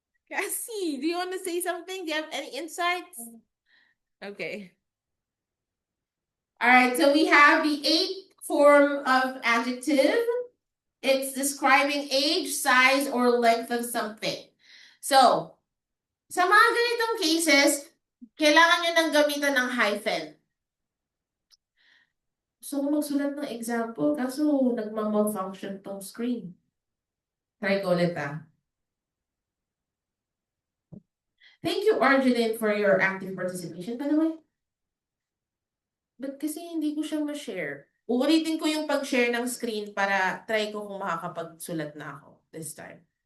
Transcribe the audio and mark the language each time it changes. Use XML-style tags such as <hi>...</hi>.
<en>Cassie, do you want to say something? Do you have any insights? Okay. All right, so we have the eighth form of adjective. It's describing age, size, or length of something.</en> <tl>So, sa mga ganitong cases, kailangan nyo nang gamitan ng hyphen. So, magsulat ng example, kaso nagmamalfunction tong screen. Try ko ulit ah.</tl> <en>Thank you, Arjun, for your active participation, by the way.</en> <tl>Ba't kasi hindi ko siya ma-share? Uulitin ko yung pag-share ng screen para try ko kung makakapagsulat na ako</tl> <en>this time.</en>